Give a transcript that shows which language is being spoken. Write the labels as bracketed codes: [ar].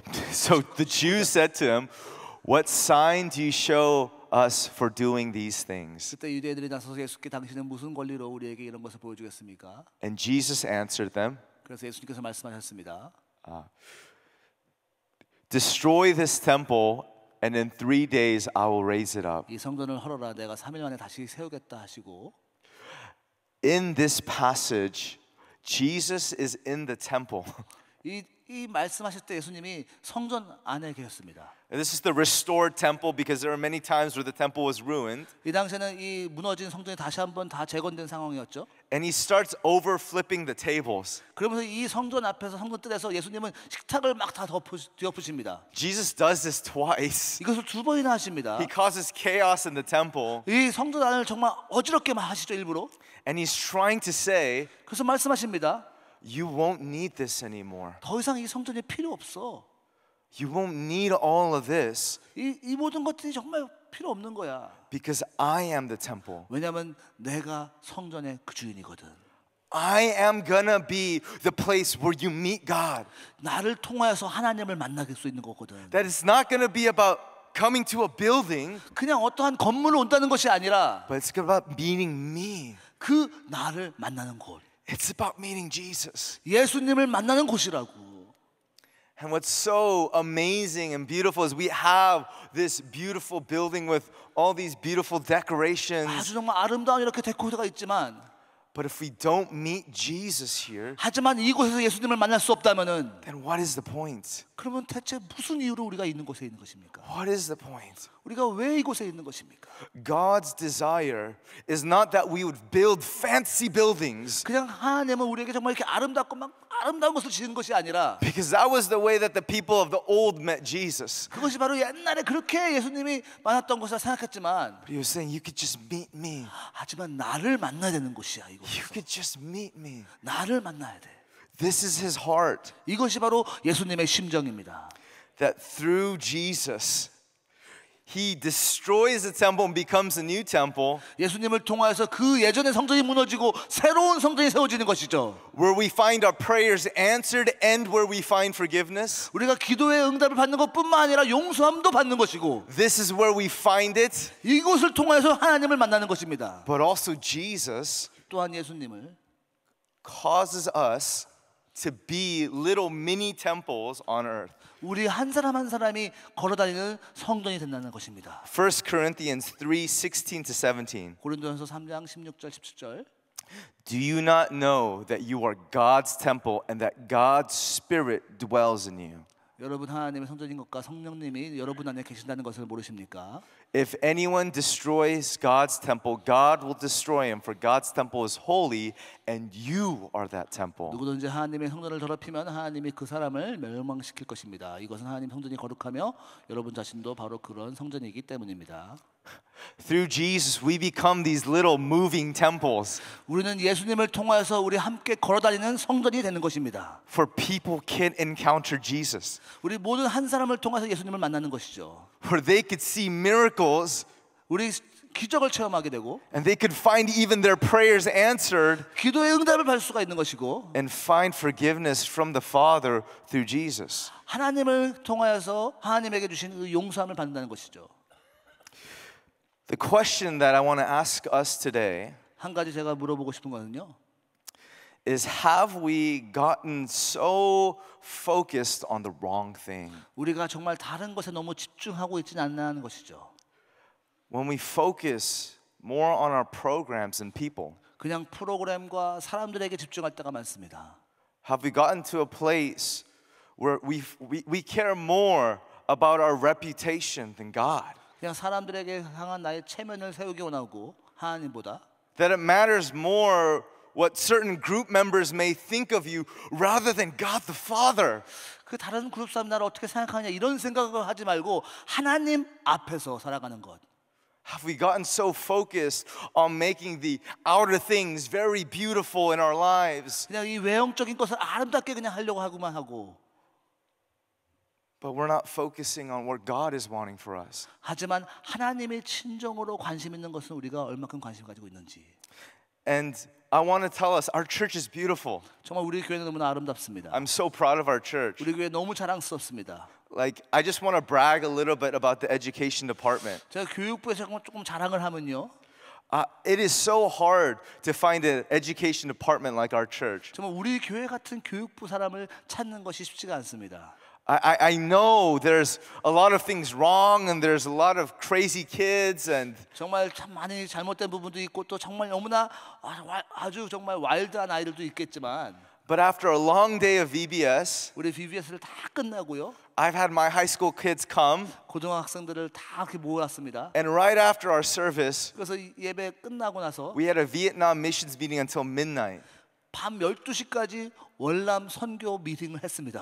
[en] so the Jews said to him, "What sign do you show us for doing these things?" [ko] 그때 유대인들이 나서서 예수께 당신은 무슨 권리로 우리에게 이런 것을 보여주겠습니까? [en] And Jesus answered them, [ko] 그래서 예수님께서 말씀하셨습니다. [en] "Destroy this temple, and in 3 days I will raise it up." [ko] 이 성전을 헐어라, 내가 3일 만에 다시 세우겠다 하시고, [en] In this passage, Jesus is in the temple. [ko] 이 말씀하실 때 예수님이 성전 안에 계셨습니다. [en] And this is the restored temple because there are many times where the temple was ruined. [ko] 이 당시에는 이 무너진 성전이 다시 한번 다 재건된 상황이었죠. [en] And he starts over flipping the tables. [ko] 그러면서 이 성전 앞에서 성전 뜰에서 예수님은 식탁을 막 다 뒤엎으십니다. [en] Jesus does this twice. [ko] 이것을 2번이나 하십니다. [en] He causes chaos in the temple. [ko] 이 성전 안을 정말 어지럽게 하시죠, 일부러. [en] And he's trying to say, [ko] 그래서 말씀하십니다. [en] you won't need this anymore. [ko] 더 이상 이 성전이 필요 없어. [en] You won't need all of this [ko] 이 모든 것들이 정말 필요 없는 거야. [en] because I am the temple. [ko] 왜냐하면 내가 성전의 그 주인이거든. [en] I am gonna be the place where you meet God. [ko] 나를 통하여서 하나님을 만나게 수 있는 거거든. [en] That it's not gonna be about coming to a building, [ko] 그냥 어떠한 건물을 온다는 것이 아니라 [en] but it's about meeting me. [ko] 그 나를 만나는 곳, [en] It's about meeting Jesus. [ko] 예수님을 만나는 곳이라고. [en] And what's so amazing and beautiful is we have this beautiful building with all these beautiful decorations. [ko] 아주 정말 아름다운 이렇게 데코가 있지만, [en] But if we don't meet Jesus here, [ko] 하지만 이곳에서 예수님을 만날 수 없다면은, [en] then what is the point? [ko] 그러면 대체 무슨 이유로 우리가 있는 곳에 있는 것입니까? [en] What is the point? [ko] 우리가 왜 이곳에 있는 것입니까? [en] God's desire is not that we would build fancy buildings, [ko] 그냥 하나님은 우리에게 정말 이렇게 아름답고 막 아름다운 것을 지은 것이 아니라, [en] because that was the way that the people of the old met Jesus. [ko] 그것이 바로 옛날에 그렇게 예수님이 만났던 것이라 생각했지만, [en] But he was saying, you could just meet me. [ko] 하지만 나를 만나야 되는 곳이야. [en] You [ko] 이곳에서 [en] could just meet me. [ko] 나를 만나야 돼. [en] This is his heart. [ko] 이것이 바로 예수님의 심정입니다. [en] That through Jesus, he destroys the temple and becomes a new temple, [ko] 예수님을 통하여서 그 예전의 성전이 무너지고 새로운 성전이 세워지는 것이죠. [en] where we find our prayers answered and where we find forgiveness. [ko] 우리가 기도의 응답을 받는 것뿐만 아니라 용서함도 받는 것이고, [en] This is where we find it. [ko] 이곳을 통하여서 하나님을 만나는 것입니다. [en] But also Jesus [ko] 또한 예수님을 [en] causes us to be little mini temples on earth. [ko] 우리 한 사람 한 사람이 걸어다니는 성전이 된다는 것입니다. [en] 1 Corinthians 3:16 to 17. [ko] 고린도전서 3장 16절 17절. [en] Do you not know that you are God's temple and that God's Spirit dwells in you? [ko] 여러분 하나님의 성전인 것과 성령님이 여러분 안에 계신다는 것을 모르십니까? [en] If anyone destroys God's temple, God will destroy him, for God's temple is holy, and you are that temple. [ko] 누구든지 하나님의 성전을 더럽히면 하나님이 그 사람을 멸망시킬 것입니다. 이것은 하나님 성전이 거룩하며 여러분 자신도 바로 그런 성전이기 때문입니다. [en] Through Jesus, we become these little moving temples [ko] 우리는 예수님을 통하여서 우리 함께 걸어다니는 성전이 되는 것입니다. [en] for people can encounter Jesus, [ko] 우리 모든 한 사람을 통해서 예수님을 만나는 것이죠. [en] where they could see miracles [ko] 우리 기적을 체험하게 되고 [en] and they could find even their prayers answered [ko] 기도의 응답을 받을 수가 있는 것이고 [en] and find forgiveness from the Father through Jesus. [ko] 하나님을 통하여서 하나님에게 주신 그 용서함을 받는다는 것이죠. [en] The question that I want to ask us today [ko] 한 가지 제가 물어보고 싶은 거는요. [en] is, have we gotten so focused on the wrong thing? [ko] 우리가 정말 다른 것에 너무 집중하고 있지는 않나 하는 것이죠. [en] When we focus more on our programs and people, [ko] 그냥 프로그램과 사람들에게 집중할 때가 많습니다. [en] have we gotten to a place where we care more about our reputation than God? [ko] 그냥 사람들에게 향한 나의 체면을 세우기 원하고 하나님보다 [en] That it matters more what certain group members may think of you rather than God the Father? [ko] 그 다른 그룹 사람 나를 어떻게 생각하냐 이런 생각을 하지 말고 하나님 앞에서 살아가는 것. [en] Have we gotten so focused on making the outer things very beautiful in our lives, [ko] 그냥 이 외형적인 것을 아름답게 그냥 하려고 하고만 하고 [en] but we're not focusing on what God is wanting for us? [ko] 하지만 하나님의 친정으로 관심 있는 것은 우리가 얼마큼 관심 가지고 있는지. [en] And I want to tell us, our church is beautiful. [ko] 정말 우리 교회는 너무나 아름답습니다. [en] I'm so proud of our church. [ko] 우리 교회 너무 자랑스럽습니다. [en] Like, I just want to brag a little bit about the education department. [ko] 제가 교육부에서 조금 자랑을 하면요. [en] It is so hard to find an education department like our church. [ko] 정말 우리 교회 같은 교육부 사람을 찾는 것이 쉽지가 않습니다. [en] I know there's a lot of things wrong and there's a lot of crazy kids and [ko] 정말 참 많이 잘못된 부분도 있고 또 정말 너무나 아주 정말 와일드한 아이들도 있겠지만 [en] but after a long day of VBS, [ko] 우리 VBS를 다 끝나고요. [en] I've had my high school kids come [ko] 고등학생들을 다 이렇게 모았습니다. [en] and right after our service, [ko] 그래서 이 예배 끝나고 나서 [en] we had a Vietnam missions meeting until midnight. [ko] 밤 12시까지 월남 선교 미팅을 했습니다.